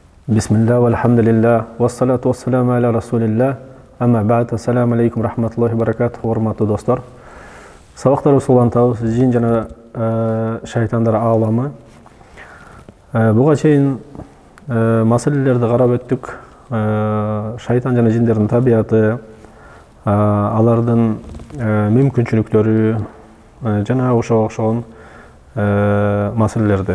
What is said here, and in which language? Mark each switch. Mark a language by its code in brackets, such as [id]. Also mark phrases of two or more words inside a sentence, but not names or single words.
[ar] بسم الله، والحمد لله، والصلاة والسلام على رسول الله، أما بعد، السلام عليكم، رحمة الله بركاته, [ky] урматтуу достор. Сабактарыбыз улантабыз, жин жана шайтандар ааламы. Буга чейин маселелерди карап өттүк. Шайтан жана жиндердин табияты, алардын мүмкүнчүлүктөрү жана ошого окшогон маселелерди.